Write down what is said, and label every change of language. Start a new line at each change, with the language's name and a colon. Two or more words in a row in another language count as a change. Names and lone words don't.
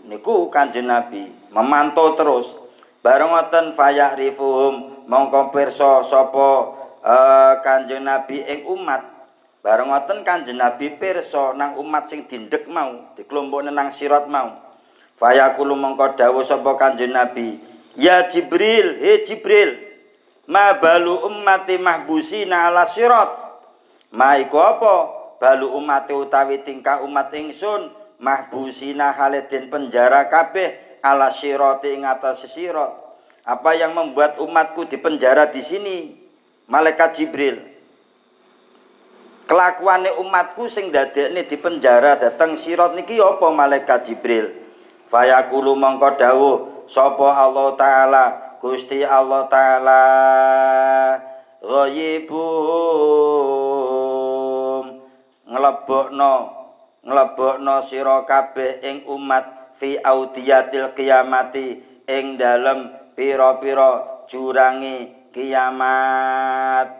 Javanese: Niku Kanjeng Nabi memantau terus. Bareng ngoten fayarifuhum mongko pirsa sapa Kanjeng Nabi ing umat. Bareng ngoten Kanjeng Nabi pirsa nang umat sing dindek mau, dikelompokne nang sirat mau. Fayaqulu mongko dawuh sapa Kanjeng Nabi, ya Jibril, he Jibril,
Arabic: ma balu ummati mahbusina ala sirat.
Javanese: Ma iku apa?
Arabic: Balu ummati
Javanese: utawi tingkah umat ingsun
Arabic: mahbusina halidin
Javanese: penjara kabeh
Arabic: ala sirati
Javanese: ing atas sirat.
Indonesian: Apa yang membuat umatku dipenjara di sini? Malaikat Jibril.
Javanese: Kelakuane umatku sing dadekne dipenjara dateng sirat niki apa malaikat Jibril? Fayaqulu mongko dawuh sapa Allah taala Gusti Allah taala ghaibum nglebokno sira kabeh ing umat
Arabic: fi audiyatil qiyamati
Javanese: ing dalem pira-pira jurange kiamat.